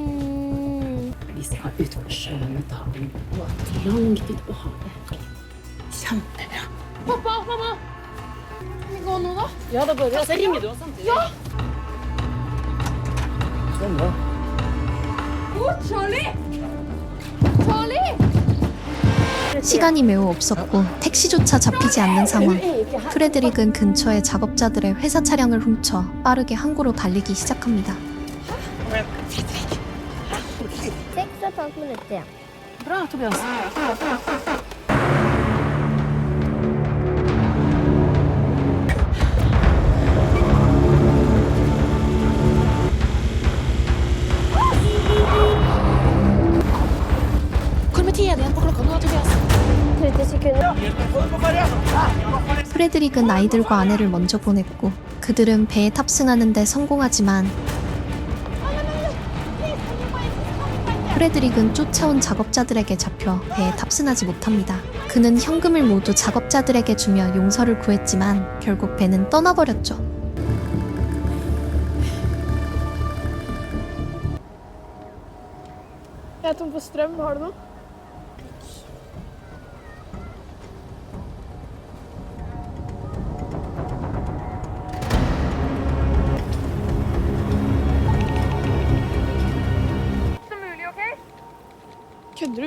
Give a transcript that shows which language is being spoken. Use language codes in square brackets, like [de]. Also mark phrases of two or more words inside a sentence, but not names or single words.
[no] Vi skal ut på sjøen med dagen og langt ut på havet. Kjempebra. Pappa, mamma. Kan vi gå nå, da? Ja, da går vi. Så ringer du oss samtidig. Ja! Spennende. Charlie! Charlie! [ko] 시간이 매우 없었고 택시조차 잡히지 않는 상황. 프레드릭은 근처의 작업자들의 회사 차량을 훔쳐 빠르게 항구로 달리기 시작합니다. [no] 6,5 minutter. Bra, Tobias. Hvor med tid er det igjen på klokka nå, Tobias? 30 sekunder. [ko] 프레드릭은 아이들과 아내를 먼저 보냈고 그들은 배에 탑승하는데 성공하지만 프레드릭은 쫓아온 작업자들에게 잡혀 배에 탑승하지 못합니다. 그는 현금을 모두 작업자들에게 주며 용서를 구했지만 결국 배는 떠나버렸죠. [no] Jeg er tom for strøm. Har du noe? Kødder du?